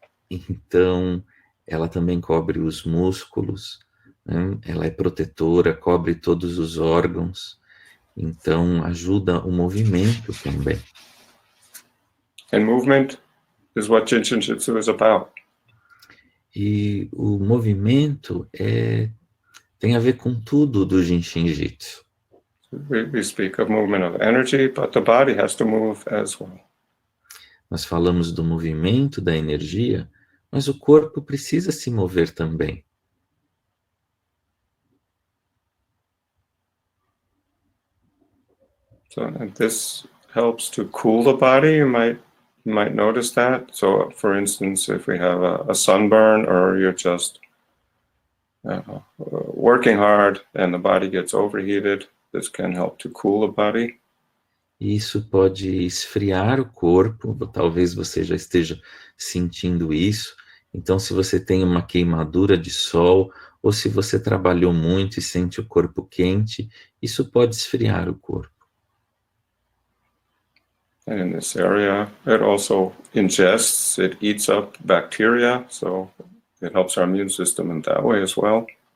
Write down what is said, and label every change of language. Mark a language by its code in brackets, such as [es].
[pt] Então, ela também cobre os músculos, né? Ela é protetora, cobre todos os órgãos. Então, ajuda o movimento também. [en] And movement is what Jin Shin Jyutsu is about. [pt] E o movimento tem a ver com tudo do Jin Shin Jyutsu. [en] We speak of movement of energy, but the body has to move as well. [pt] Nós falamos do movimento, da energia, mas o corpo precisa se mover também. [en] So and this helps to cool the body. You might notice that. So for instance, if we have a sunburn or you're just working hard and the body gets overheated, this can help to cool the body. [pt] Isso pode esfriar o corpo, talvez você já esteja sentindo isso. Então, se você tem uma queimadura de sol, ou se você trabalhou muito e sente o corpo quente, isso pode esfriar o corpo. [en] And in this area, it also ingests, it eats up bacteria, so it helps our immune system in that way as well.